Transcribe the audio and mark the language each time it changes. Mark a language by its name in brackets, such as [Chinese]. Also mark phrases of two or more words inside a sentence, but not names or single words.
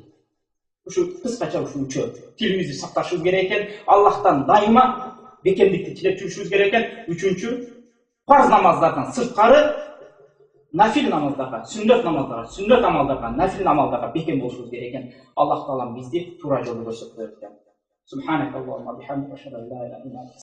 [Kyrgyz] Ушу кыскача ушу үчөө тилибизди сакташыбыз керек экен. Аллахтан дайыма бекемдикти тилеп жүрүшүбүз керек экен. Үчүнчү, фарз намаздардан сырткары нафил намаздарга, сүннөт амалдарга, нафил амалдарга бекем болушубуз керек экен. Аллах Таала бизди туура жолго көрсөтүп берет. [Arabic] سبحانك اللهم بحمدك أشهد أن لا إله إلا أنت